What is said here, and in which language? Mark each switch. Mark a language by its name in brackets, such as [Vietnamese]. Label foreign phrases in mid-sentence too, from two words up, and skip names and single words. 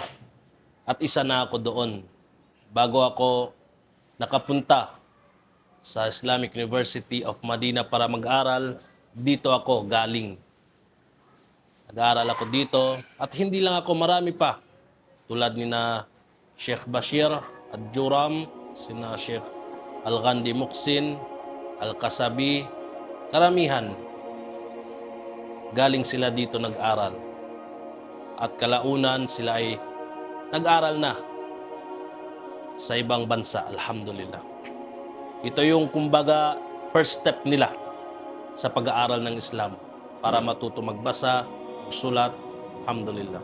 [Filipino] At isa na ako doon. Bago ako nakapunta sa Islamic University of Medina para mag-aral, dito ako galing. Nag-aaral ako dito at hindi lang ako, marami pa. Tulad ni na Sheikh Bashir Al-Juram, sina Sheikh Al-Ghandi Muqsin, Al-Kasabi, karamihan. Galing sila dito nag-aral. At kalaunan sila ay nag-aral na sa ibang bansa, alhamdulillah. Ito yung kumbaga [English] first step [Filipino] nila sa pag-aaral ng Islam para matuto magbasa, magsulat, alhamdulillah.